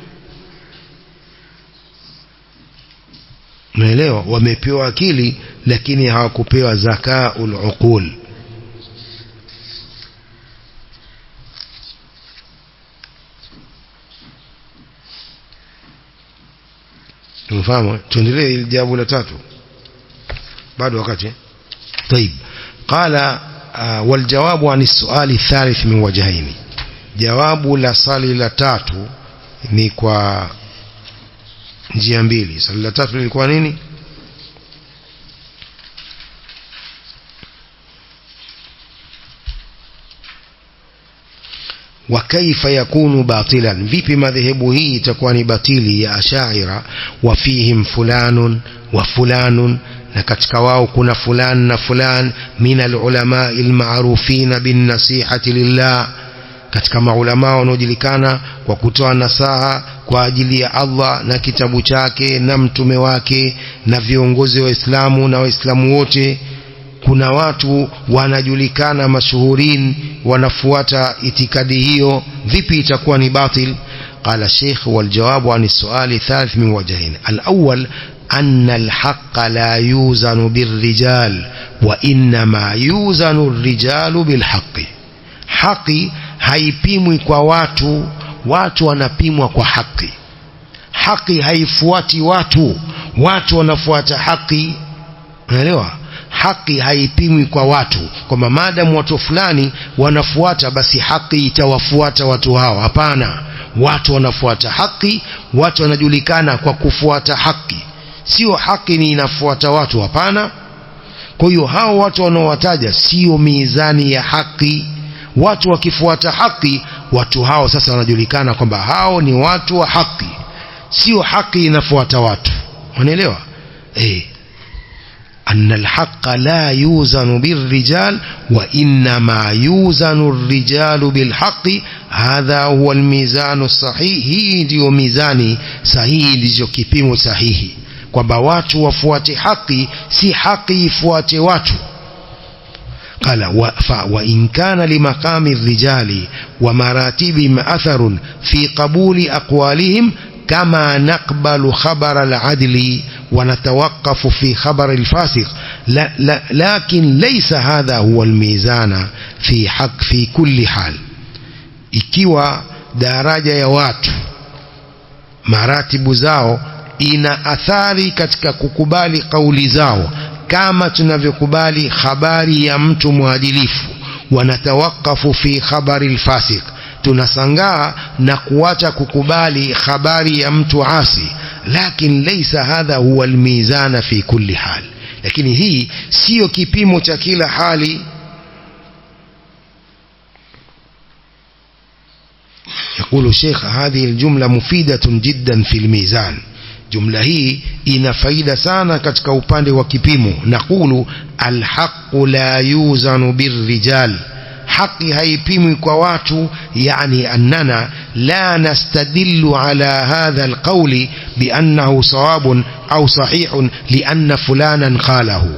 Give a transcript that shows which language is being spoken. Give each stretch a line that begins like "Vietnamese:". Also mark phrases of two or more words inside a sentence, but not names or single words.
Swahili: Unaelewa, wamepewa akili lakini hawakupewa
Arabic: ذكاء العقول.
Swahili: tumefahamu. Tuendelee ile jawabu la tatu bado wakati.
Arabic: طيب قال والجواب عن السؤال الثالث من وجهين.
Swahili: jawabu la swali la tatu ni kwa njia mbili. Swali la tatu lilikuwa nini?
Arabic: وكيف يكون باطلا,
Swahili: vipi madhehebu hii itakuwa ni batili ya Ash'ari?
Arabic: وفيهم فلان وفلان,
Swahili: na katika wao kuna fulan na fulan
Arabic: من العلماء المعروفين بالنصيحة لله,
Swahili: katika maulama wanaojulikana kwa kutoa nasaha kwa ajili ya Allah na kitabu chake na mtume wake na viongozi wa Uislamu na Waislamu wote. Kuna watu wanajulikana mashuhurin wanafuata itikadi hiyo, vipi itakuwa ni batil?
Arabic: قال الشيخ والجواب عن السؤال الثالث من وجهين. الأول أن الحق لا يوزن بالرجال وإنما يوزن الرجال بالحق.
Swahili: haki haipimwi kwa watu, watu wanapimwa kwa haki. Haki haifuati watu, watu wanafuata haki. Unaelewa? Haki haipimwi kwa watu, kwamba maadamu watu fulani wanafuata basi haki itawafuata watu hao. Hapana, watu wanafuata haki, watu wanajulikana kwa kufuata haki, sio haki ni inafuata watu. Hapana. Kwa hiyo hao watu wanaowataja sio mizani ya haki. Watu wakifuata haki, watu hao sasa wanajulikana kwamba hao ni watu wa haki, sio haki inafuata watu. Unaelewa?
Arabic: أن الحق لا يوزن بالرجال وإنما يوزن الرجال بالحق. هذا هو الميزان الصحيح.
Swahili: هي ndio mizani sahihi, ndicho kipimo sahihi, kwamba watu wafuate haki, si haki ifuate watu.
Arabic: قال وإن كان لمقام الرجال ومراتبهم أثر في قبول أقوالهم كما نقبل خبر العدل ونتوقف في خبر الفاسق، لكن ليس هذا هو الميزان في حق في كل حال.
Swahili: ikiwa daraja ya watu maratibu zao ina athari katika kukubali kauli zao kama tunavyokubali habari ya mtu mwadilifu, wanatawakafu
Arabic: في خبر الفاسق,
Swahili: tunasangaa na kuacha kukubali habari ya mtu asi.
Arabic: لكن ليس هذا هو الميزان في كل حال,
Swahili: lakini hii sio kipimo cha kila hali.
Arabic: يقول الشيخ هذه الجملة مفيدة جدا في الميزان. جملة هي
Swahili: ina faida sana katika upande wa kipimo.
Arabic: نقول الحق لا يوزن بالرجال,
Swahili: haki haipimwi kwa watu,
Arabic: يعني أننا لا نستدل على هذا القول بأنه صواب أو صحيح لأن فلانا قاله.